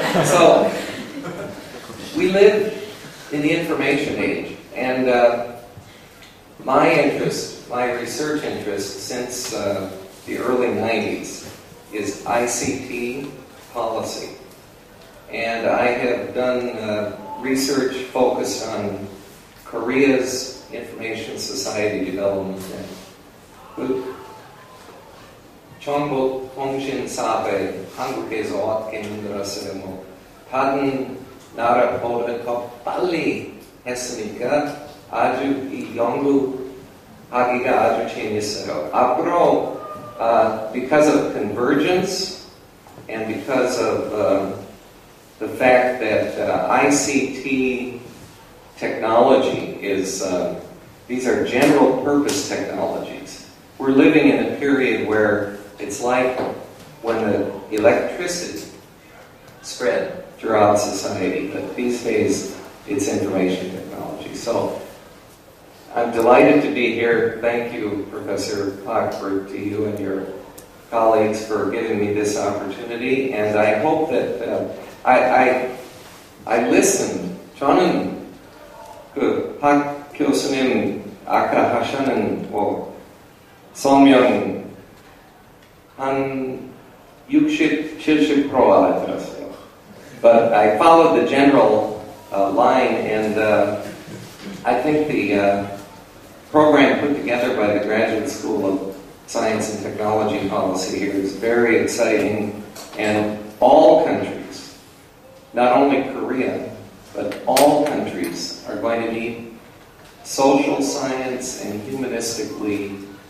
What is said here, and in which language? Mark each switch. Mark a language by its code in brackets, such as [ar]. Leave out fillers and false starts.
[en] So, we live in the information age, and my research interest since the early 90s is ICT policy. And I have done research focused on Korea's information society development. [ko] 정보통신 사회 한국에서 어떻게 만들었어요? 다른 나라보다 더 빨리 했으니까 아주 이 연구하기가 아주 재밌어요. 앞으로 [en] because of convergence and because of the fact that ICT technology is these are general purpose technologies. We're living in a period where it's like when the electricity spread throughout society, but these days it's information technology. So I'm delighted to be here. Thank you, Professor Hochberg, to you and your colleagues for giving me this opportunity. And I hope that I listened. [ko] 저는 박 교수님 아까 하시는 설명 한 60, 70% 알아들었어요. [en] But I followed the general line, and I think the program put together by the Graduate School of Science and Technology Policy here is very exciting, and all countries, not only Korea, but all countries are going to need social science and humanistically